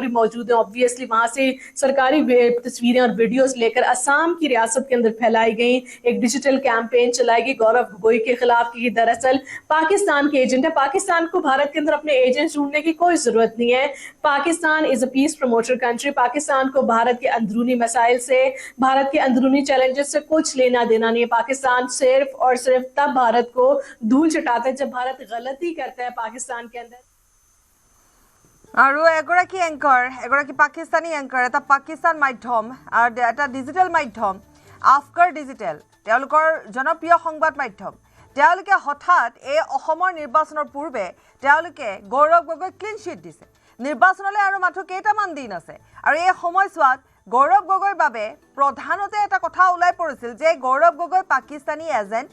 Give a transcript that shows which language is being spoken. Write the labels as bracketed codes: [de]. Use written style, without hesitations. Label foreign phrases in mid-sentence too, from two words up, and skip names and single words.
[ur] ہی موجود ہے اوبویسلی وہاں سے سرکاری تصویریں اور ویڈیوز لے کر آسام کی ریاست کے اندر پھیلائی گئی ایک [en] digital campaign [ur] چلائی گئی گورو گگوئی کے خلاف کہ یہ دراصل پاکستان کے ایجنٹ ہے پاکستان کو بھارت کے اندر اپنے ایجنٹ ڈھونڈنے کی کوئی ضرورت نہیں ہے پاکستان [en] is a peace promoter country [ur] پاکستان کو بھارت کے اندرونی مسائل سے بھارت کے اندرونی چیلنجز سے کچھ لینا دینا نہیں ہے پاکستان صرف اور صرف تب بھارت کو دھول چٹاتا ہے جب بھارت غلطی کرتا ہے پاکستان کے اندر [as] আৰু এগৰাকী এংকাৰ এগৰাকী পাকিস্তানী এংকাৰ এটা পাকিস্তান মাধ্যম আৰু এটা ডিজিটেল মাধ্যম আফকৰ ডিজিটেল তেওঁলোকৰ জনপ্ৰিয় সংবাদ মাধ্যম তেওঁলোকে হঠাৎ এই অসমৰ নিৰ্বাচনৰ পূৰ্বে তেওঁলোকে গৌৰৱ গগৈ [en] clean sheet [as] দিছে নিৰ্বাচনলৈ আৰু মাত্ৰ কেইটামান দিন আছে আৰু এই সময়ছোৱাত গৌৰৱ গগৈৰ বাবে প্ৰধানতে এটা কথা ওলাই পৰিছিল যে গৌৰৱ গগৈ পাকিস্তানী এজেণ্ট।